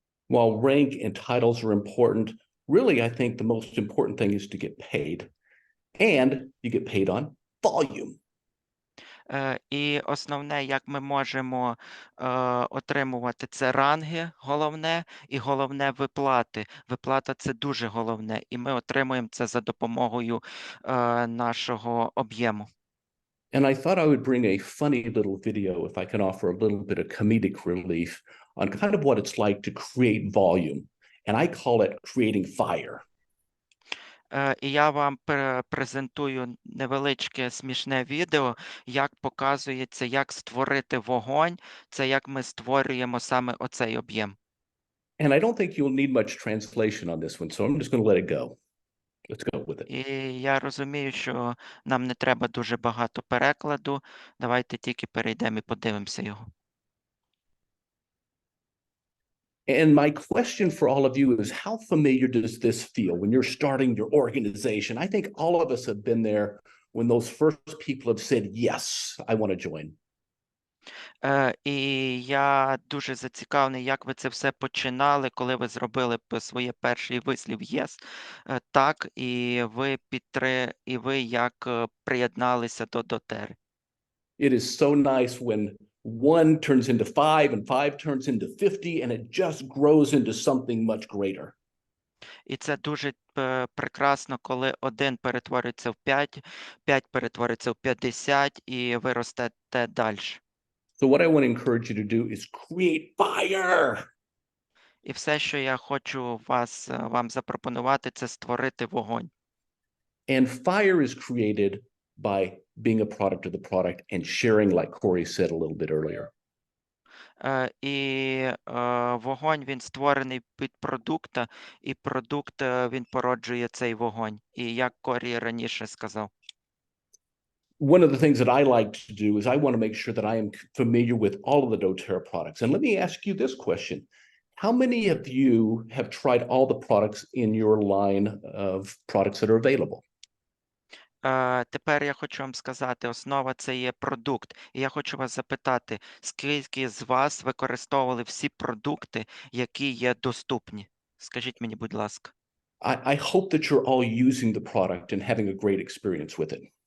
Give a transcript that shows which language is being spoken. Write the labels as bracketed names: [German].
[English] While rank and titles are important, really I think the most important thing is to get paid. And you get paid on volume. [Ukrainian] І основне, як ми можемо отримувати, це ранги, головне, і головне виплати. Виплата – це дуже головне, і ми отримуємо це за допомогою нашого об'єму. [English] And I thought I would bring a funny little video, if I can offer a little bit of comedic relief, on kind of what it's like to create volume. And I call it creating fire. [Ukrainian] І я вам презентую невеличке смішне відео, як показується, як створити вогонь, це як ми створюємо саме оцей об'єм. And I don't think you'll need much translation on this one, so I'm just going to let it go. Let's go with it. І я розумію, що нам не треба дуже багато перекладу. Давайте тільки перейдемо і подивимося його. [English] And my question for all of you is, how familiar does this feel when you're starting your organization? I think all of us have been there when those first people have said, yes, I want to join. [Ukrainian] І я дуже зацікавлений, як ви це все починали, коли ви зробили своє перший вислів «Yes», так, і ви як приєдналися до doTERRA. [English] It is so nice when 1 turns into 5 and 5 turns into 50 and it just grows into something much greater. [Ukrainian] І це дуже прекрасно, коли 1 перетворюється в 5, 5 перетворюється в 50, і ви ростете далі. [English] So what I want to encourage you to do is create fire. [Ukrainian] І все, що я хочу вам запропонувати, це створити вогонь. [English] And fire is created by being a product of the product and sharing, like Corey said a little bit earlier. [Ukrainian] І вогонь, він створений під продукта, і продукт, він породжує цей вогонь. І як Корі раніше сказав. [English] One of the things that I like to do is I want to make sure that I am familiar with all of the doTERRA products. And let me ask you this question. How many of you have tried all the products in your line of products that are available? [Ukrainian] Тепер я хочу вам сказати, основа – це є продукт. І я хочу вас запитати, скільки з вас використовували всі продукти, які є доступні? Скажіть мені, будь ласка. [English] I hope that you're all using the product and having a great experience with it.